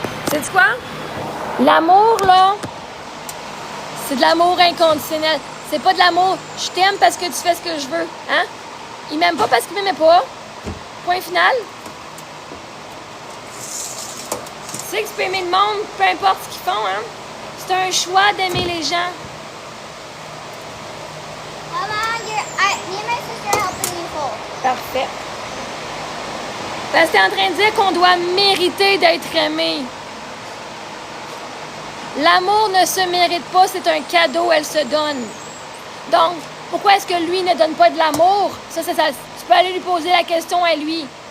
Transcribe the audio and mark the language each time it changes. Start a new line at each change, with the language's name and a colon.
French: Sais-tu quoi? L'amour, là, c'est de l'amour inconditionnel. C'est pas de l'amour, je t'aime parce que tu fais ce que je veux. Hein? Il m'aime pas parce qu'il m'aimait pas. Point final. Tu sais que tu peux aimer le monde, peu importe ce qu'ils font. Hein? C'est un choix d'aimer les gens.
English: Mama, me and my sister are helping you fold.
French: Parfait. Parce que t'es en train de dire qu'on doit mériter d'être aimé. L'amour ne se mérite pas, c'est un cadeau, elle se donne. Donc, pourquoi est-ce que lui ne donne pas de l'amour? Ça, tu peux aller lui poser la question à lui.